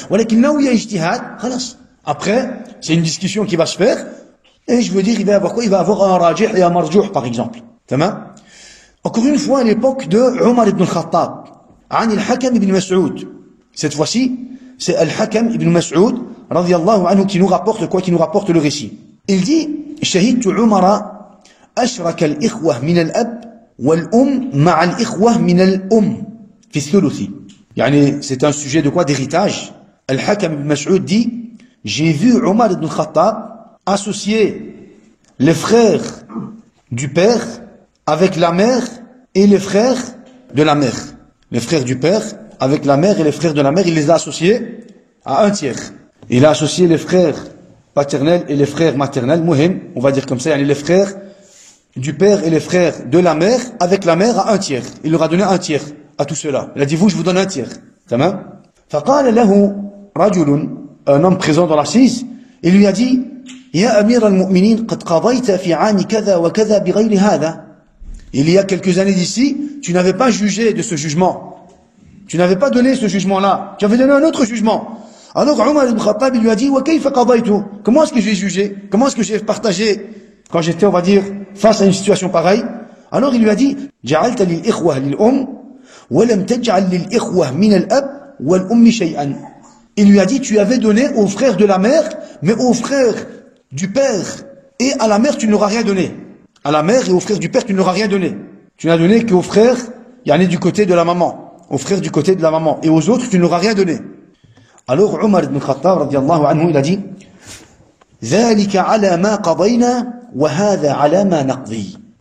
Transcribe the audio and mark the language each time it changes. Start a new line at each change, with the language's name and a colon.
French: Mais là où il y a ijtihad, khalas. Après, c'est une discussion qui va se faire. Et je veux dire, il va y avoir quoi? Il va y avoir un rajih et un marjouh, par exemple. Tamam? Encore une fois, à l'époque de Omar ibn al-Khattab, عن الحكم ibn Mas'ud. Cette fois-ci, c'est Al-Hakam ibn Mas'ud, radiyallahu anhu, qui nous rapporte quoi? Qui nous rapporte le récit. Il dit,
Arabic: شهدت عمر أشرك الإخوة من الأب والأم مع الإخوة من الأم في الثلث.
French: يعني c'est un sujet de quoi? D'héritage. Al-Hakam ibn Mas'ud dit, j'ai vu Omar ibn al-Khattab associer les frères du père avec la mère et les frères de la mère. Les frères du père avec la mère et les frères de la mère, il les a associés à un tiers. Il a associé les frères paternels et les frères maternels, muhim, on va dire comme ça, les frères du père et les frères de la mère avec la mère à un tiers. Il leur a donné un tiers à tout cela. Il a dit, vous, je vous donne un tiers. Tamam?
Arabic: فقال له رجل,
French: un homme présent dans l'assise, il lui a dit,
Arabic: يا أمير المؤمنين قد قضيت في عام كذا وكذا بغير هذا.
French: Il y a quelques années d'ici, tu n'avais pas jugé de ce jugement. Tu n'avais pas donné ce jugement-là. Tu avais donné un autre jugement. Alors Omar ibn Khattab, il lui a dit,
Arabic: وكيف قضيت?
French: Comment est-ce que j'ai jugé? Comment est-ce que j'ai partagé quand j'étais, on va dire, face à une situation pareille? Alors il lui a dit,
Arabic: جعلت للإخوة للأم ولم تجعل للإخوة من الأب والأم شيئا.
French: Il lui a dit, tu avais donné aux frères de la mère, mais aux frères du père et à la mère, tu ne leur as rien donné. À la mère et aux frères du père, tu ne leur as rien donné. Tu n'as donné qu'aux frères, du côté de la maman. Aux frères du côté de la maman. Et aux autres, tu ne leur as rien donné. Alors, Omar ibn Khattab, radiyallahu anhu, il a dit,
Arabic: ذَلِكَ عَلَى مَا قَضَيْنَا وَهَذَا عَلَى مَا نَقْضِي.